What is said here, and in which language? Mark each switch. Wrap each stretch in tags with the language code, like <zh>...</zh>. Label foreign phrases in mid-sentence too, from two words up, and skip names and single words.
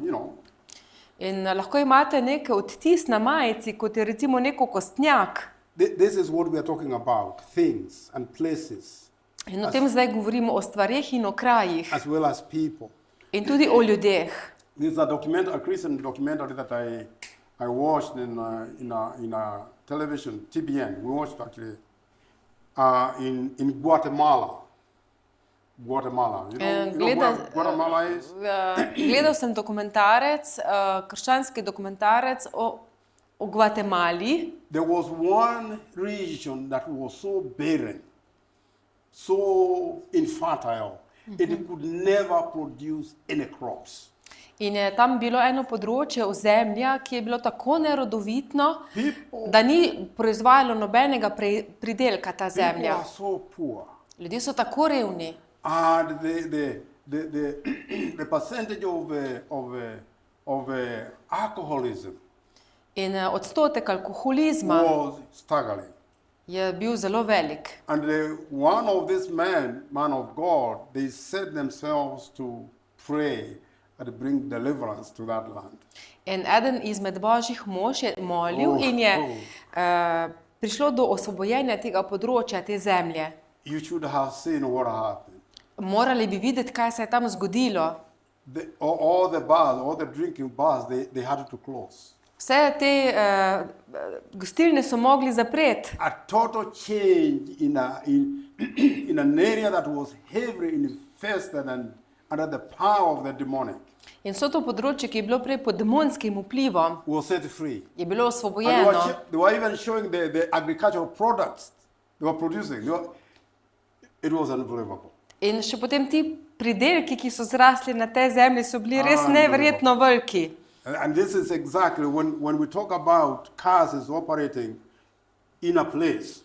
<sl>In lahko imate nek odtis na majici, kot je recimo neko kostnjak.</sl> <en>This is what we are talking about, things and places</en> <sl>In o tem zdaj govorimo o stvareh in o krajih</sl> <en>as well as people.</en> <sl>in tudi o ljudeh.</sl> <en>This is a Christian documentary that I watched in a television, TBN. We watched actually in Guatemala. Guatemala. You know where Guatemala is?</en> <sl>Gledal sem dokumentarec, krščanski dokumentarec o Gvatemali.</sl> <en>There was one region that was so barren, so infertile, it could never produce any crops.</en> <sl>In je tam bilo eno področje ozemlja, ki je bilo tako nerodovitno, da ni proizvajalo nobenega pridelka ta</sl> <en>People</en> <sl>zemlja.</sl> <en>are so poor.</en> <sl>Ljudje so tako revni.</sl> <en>And the percentage of of alcoholism</en> <sl>In odstotek alkoholizma</sl> <en>was staggering.</en> <sl>je bil zelo velik.</sl> <en>And one of these man of God, they set themselves to pray and bring deliverance to that land.</en> <sl>In eden izmed božjih mož je molil in je prišlo do osvobojenja tega področja, te zemlje.</sl> <en>You should have seen what happened.</en> <sl>Morali bi videti, kaj se je tam zgodilo.</sl> <en>All the bars, all the drinking bars, they had to close.</en> <sl>Vse te gostilne so mogli zapreti.</sl> <en>A total change in an area that was heavily infested and under the power of the demonic</en> <sl>In vso to področje, ki je bilo prej pod demonskim vplivom,</sl> <en>was set free.</en> <sl>je bilo</sl> <en>And</en> <sl>osvobojeno.</sl> <en>they were even showing the agricultural products they were producing. It was unbelievable.</en> <sl>In še potem ti pridelki, ki so zrasli na tej zemlji, so bili res neverjetno veliki.</sl> <en>And this is exactly when we talk about curses operating in a place</en>